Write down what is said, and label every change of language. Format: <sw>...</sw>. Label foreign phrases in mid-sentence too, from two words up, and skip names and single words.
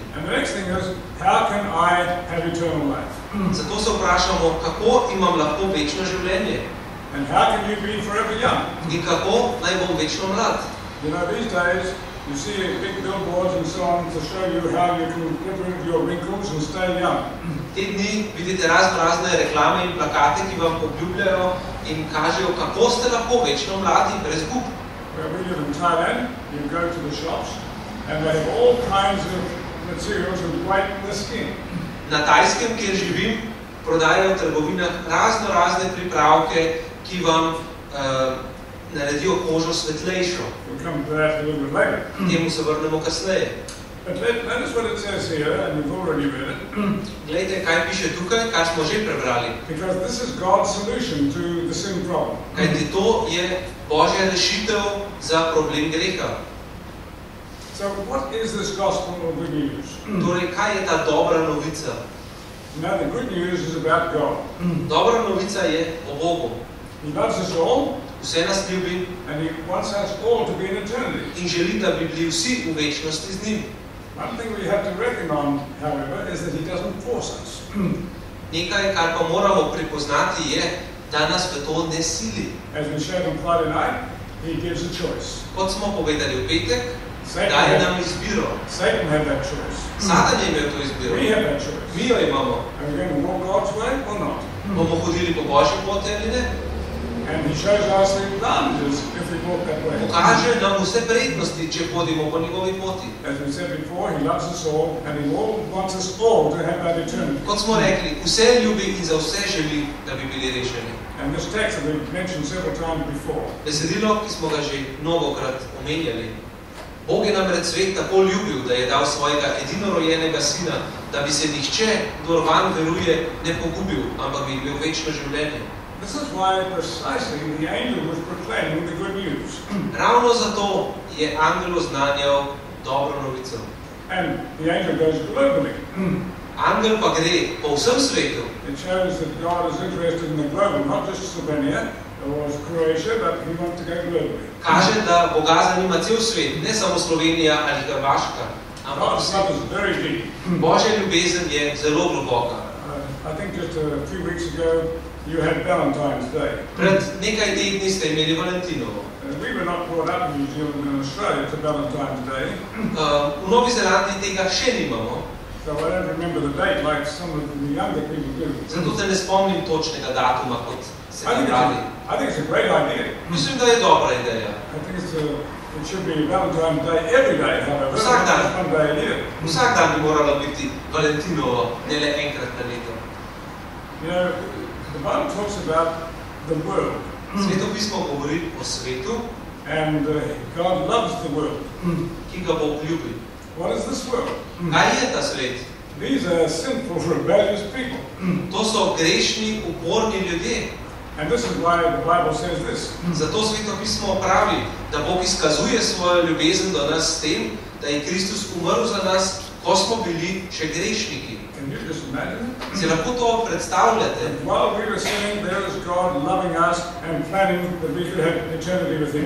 <en>And the next thing is, how can I have eternal life?</en> <sl>Zato se vprašamo, kako imam lahko večno življenje?</sl> <en>And how can you be forever young?</en> <sl>In kako naj bom večno mlad?</sl> <en>You know, these days, you see big billboards and so on to show you how you can get rid of your wrinkles and stay young.</en> <sl>Te dni vidite razne reklame in plakate, ki vam obljubljajo in kažejo, kako ste lahko večno mladi brez gub.</sl> <en>Where we live in Thailand, you go to the shops and they have all kinds of materials that whiten the skin.</en> <sl>Na Tajskem, kjer živim, prodajajo v trgovinah razne pripravke, ki vam naredijo kožo svetlejšo.</sl> <en>We'll come to that a little bit later.</en> <sl>Temu se vrnemo kasneje.</sl> <en>But notice what it says here, and you've already read it.</en> <sl>Glejte, kaj piše tukaj, kar smo že prebrali.</sl> <en>Because this is God's solution to the sin problem.</en> <sl>Kajti to je Božja rešitev za problem greha.</sl> <en>So what is this gospel of good news?</en> <sl>Torej, kaj je ta dobra novica?</sl> <en>Now the good news is about God.</en> <sl>Dobra novica je o Bogu.</sl> <en>He loves us all.</en> <sl>Vse nas ljubi.</sl> <en>And he wants us all to be in eternity.</en> <sl>In želi, da bi bili vsi v večnosti z njim.</sl> <en>One thing we have to reckon on, however, is that he doesn't force us.</en> <sl>Nekaj, kar pa moramo prepoznati, je, da nas v to ne sili.</sl> <en>As we said on Friday night, he gives a choice.</en> <sl>Kot smo povedali v petek, daje nam izbiro.</sl> <en>Satan had that choice.</en> <sl>Satan je imel to izbiro.</sl> <en>We have that choice.</en> <sl>Mi jo imamo.</sl> <en>Are we going to walk God's way or not?</en> <sl>Bomo hodili po Božji poti ali ne?</sl> <en>And he shows us the advantages if we walk that way.</en> <sl>Pokaže nam vse prednosti, če hodimo po njegovi poti.</sl> <en>As we said before, he loves us all, and he wants us all to have that eternity.</en> <sl>Kot smo rekli, vse ljubi in za vse želi, da bi bili rešeni.</sl> <en>And this text that we've mentioned several times before.</en> <sl>Besedilo, ki smo ga že mnogokrat omenjali. Bog je namreč svet tako ljubil, da je dal svojega edinorojenega sina, da bi se nihče, kdor vanj veruje, ne pogubil, ampak bi imel večno življenje.</sl> <en>This is why precisely the angel was proclaiming the good news.</en> <sl>Ravno zato je angel oznanjal dobro novico.</sl> <en>And the angel goes globally.</en> <sl>Angel pa gre po vsem svetu.</sl> <en>It shows that God is interested in the global, not just Slovenia or Croatia, but he wants to go globally.</en> <sl>Kaže, da Boga zanima cel svet, ne samo Slovenija ali Hrvaška, ampak</sl> <en>God's love is very deep.</en> <sl>Božja ljubezen je zelo globoka.</sl> <en>I think just a few weeks ago you had Valentine's Day.</en> <sl>Pred nekaj tedni ste imeli Valentinovo.</sl> <en>We were not brought up in New Zealand and Australia to Valentine's Day.</en> <sl>V Novi Zelandiji tega še nimamo.</sl> <en>So So I don't remember the date like some of the younger people do.</en> <sl>Zato te ne spomnim točnega datuma, kot se ga radi.</sl> <en>I think it's a great idea.</en> <sl>Mislim, da je dobra ideja.</sl> <en>I think it should be Valentine's Day every day, however.</en> <sl>Vsak dan.</sl> <en>Not one day a year.</en> <sl>Vsak dan bi morala biti Valentinovo, ne le enkrat na leto.</sl> <en>You know, the Bible talks about the world.</en> <sl>Sveto pismo govori o svetu,</sl> <en>And God loves the world.</en> <sl>ki ga Bog ljubi.</sl> <en>What is this world?</en> <sl>Kaj je ta svet?</sl> <en>These are sinful, rebellious people.</en> <sl>To so grešni, uporni ljudje.</sl> <en>And this is why the Bible says this.</en> <sl>Zato Sveto pismo pravi, da Bog izkazuje svojo ljubezen do nas s tem, da je Kristus umrl za nas, ko smo bili še grešniki.</sl> <en>Can you just imagine it?</en> <sl>Si lahko to predstavljate?</sl> <en>And while we were sinning, there is God loving us and planning that we could have eternity with Him.</en>